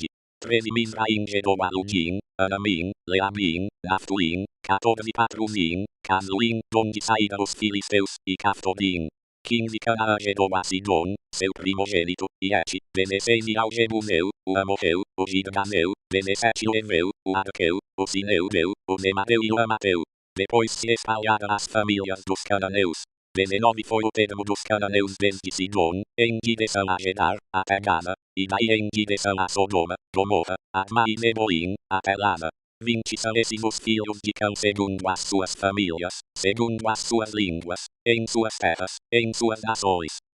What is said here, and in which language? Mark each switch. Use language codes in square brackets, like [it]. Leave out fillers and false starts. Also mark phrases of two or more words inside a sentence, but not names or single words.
[pt] 13 Mizraim gerou a Ludim, Anamim, Leabim, Naftuim, 14 Patruzim, Casluim, donde saíram os filisteus, e Caftorim. 15 Canaã gerou a Sidom, seu primogênito, e Et, 16 E ao Jebuseu, o Amorreu, o Girgaseu, 17 O Eveu, o Arqueu, o Sineudeu, o Nemadeu e o Amateu. Depois se espalharam as famílias dos cananeus. 19 Foi o termo dos cananeus desde Sidom, em direção a Gerar, até Gaza, e daí em direção a Sodoma, Gomorra, Adma e Zeboim, até Lada. 20 São esses os filhos de Cão segundo as suas famílias, segundo as suas línguas, em suas terras, em suas nações.